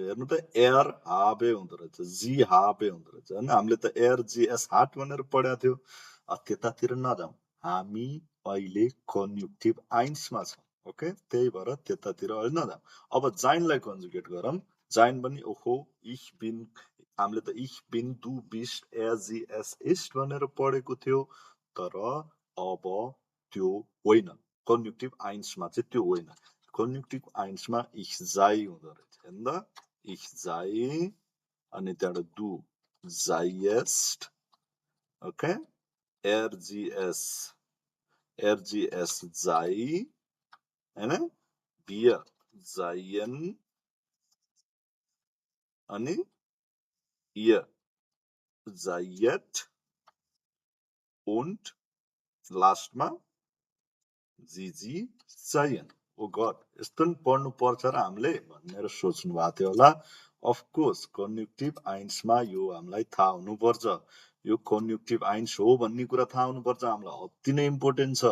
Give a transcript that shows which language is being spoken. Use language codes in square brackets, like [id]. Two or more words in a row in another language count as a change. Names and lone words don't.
[ne] हेर्नु त [de] er habe [ne] हुँदो रहेछ, [de] sie habe [ne] हुँदो रहेछ हैन। हामीले त [de] er sie es hat [ne] भनेर पढाएको थियो। त्यतातिर नजाउँ, हामी अहिले [de] Konjunktiv eins [ne] छौँ। ओके, त्यही भएर त्यतातिर अहिले नजाउँ। अब जाइनलाई कन्जुगेट गरौँ। जाइन पनि ओहो [de] ich bin, [ne] हामीले त [de] ich bin, du bist, er sie es ist [ne] भनेर पढेको थियो। तर अब त्यो होइन, [de] Konjunktiv eins [ne] चाहिँ त्यो होइन। [de] Konjunktiv eins ich sei [ne] हुँदो रहेछ हेर्नु त, [de] ich sei [ne] अनि त्यहाँबाट [de] du seiest। [ne] ओके, [de] RGS sei [ne] हैन, [de] wir seien [ne] अनि [de] ihr seiet und [ne] लास्टमा जीजी seien। [en] oh god, [ne] यस्तो नि पढ्नु पर्छ र हामीले भनेर सोच्नु भएको थियो होला। अफकोर्स [de] Konjunktiv eins [ne] यो हामीलाई थाहा हुनुपर्छ। यो [de] Konjunktiv eins [ne] हो भन्ने कुरा थाहा हुनुपर्छ हामीलाई, अति नै इम्पोर्टेन्ट छ।